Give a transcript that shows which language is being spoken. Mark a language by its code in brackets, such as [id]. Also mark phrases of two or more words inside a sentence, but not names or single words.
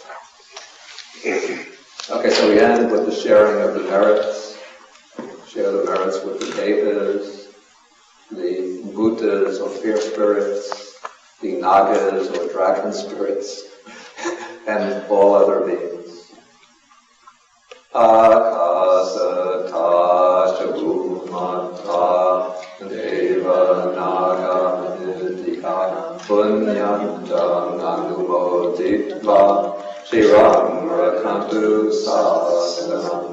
[en] Okay, so we end with the sharing of the merits. Share the merits with the devas, the Buddhas or fear spirits, the Nagas or dragon spirits, and all other beings. [pi] Akasa ta chabumata deva naga nidika punyantam anumoditva shiram rakantu sasanam.